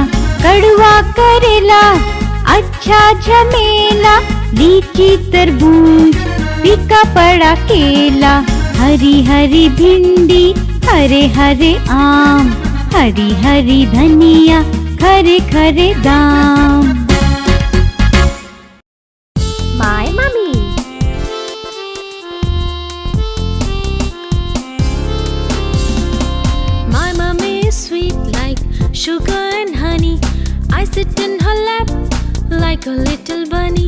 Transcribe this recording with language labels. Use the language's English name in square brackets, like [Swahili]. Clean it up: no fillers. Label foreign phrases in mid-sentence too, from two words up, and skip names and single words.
[Hindi] कड़वा करेला अच्छा झमेला, लीची तरबूज फीका पड़ा केला। हरी हरी भिंडी हरे हरे आम, हरी हरी धनिया खरे खरे दाम। [English] My mummy. My mummy is sweet like sugar and honey. I sit in her lap like a little bunny.